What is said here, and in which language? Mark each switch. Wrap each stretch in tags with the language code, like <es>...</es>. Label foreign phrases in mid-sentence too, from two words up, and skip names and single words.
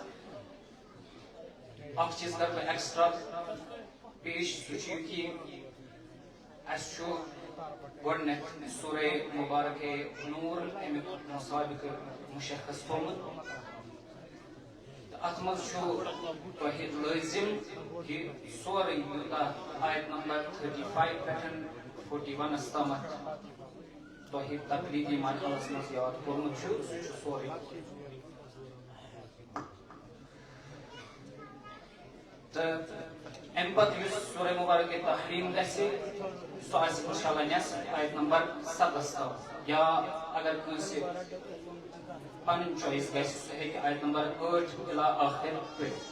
<ks>اکھ چیٖز کرٕ بہٕ ایکسٹرا پیش سُہ چھُ یہِ کہِ اَسہِ چھُ گۄڈٕنیتھ سورہ مبارک نور امیُک مسابقہٕ مشخص تھوٚومُت تہٕ اتھ منٛز چھُ تۄہہِ لٲزِم کہِ سورُے یوٗتاہ آیت نمبر 35 پٮ۪ٹھ 41 تامتھ तोहि तकलीदी मरहलस मज याद कोर्मुत छु सु छु सोरे त एम पत युस सूरह मुबारक के तहरीम गसे सो आज इंशाल्लाह नेस आयत नंबर 7 या अगर कंसे पन चॉइस गसे सो है आयत नंबर 8</ks> <ar>إلى آخر</ar> <ks>पे</ks>